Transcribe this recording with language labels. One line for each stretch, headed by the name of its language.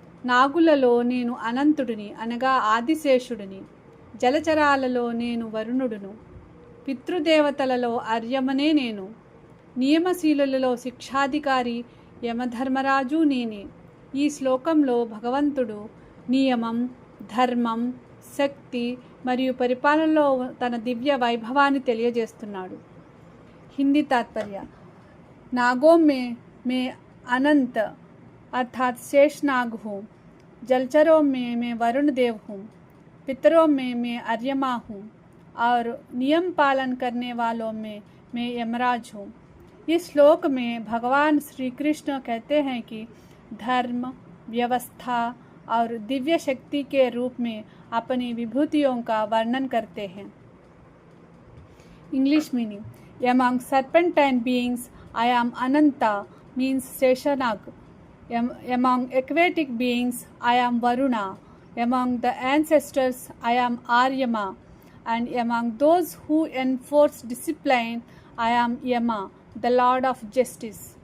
Telugu: నాగులలో నేను అనంతుడిని అనగా ఆదిశేషుడిని, జలచరాలలో నేను వరుణుడును, పితృదేవతలలో అర్యమనే నేను, నియమశీలులలో శిక్షాధికారి యమధర్మరాజు నేనే. ఈ శ్లోకంలో భగవంతుడు నియమం, ధర్మం, శక్తి మరియు పరిపాలనలో తన దివ్య వైభవాన్ని తెలియజేస్తున్నాడు. హిందీ తాత్పర్య.
Hindi: नागों में मैं अनंत अर्थात शेषनाग हूँ, जलचरों में मैं वरुण देव हूँ, पितरों में मैं अर्यमा हूँ और नियम पालन करने वालों में मैं यमराज हूँ. इस श्लोक में भगवान श्री कृष्ण कहते हैं कि धर्म, व्यवस्था और दिव्य शक्ति के रूप में अपनी विभूतियों का वर्णन करते हैं.
English: English meaning. Among serpentine beings I am Ananta, means Seshanag. Among aquatic beings I am Varuna. Among the ancestors I am Aryama. And among those who enforce discipline I am Yama, the Lord of Justice.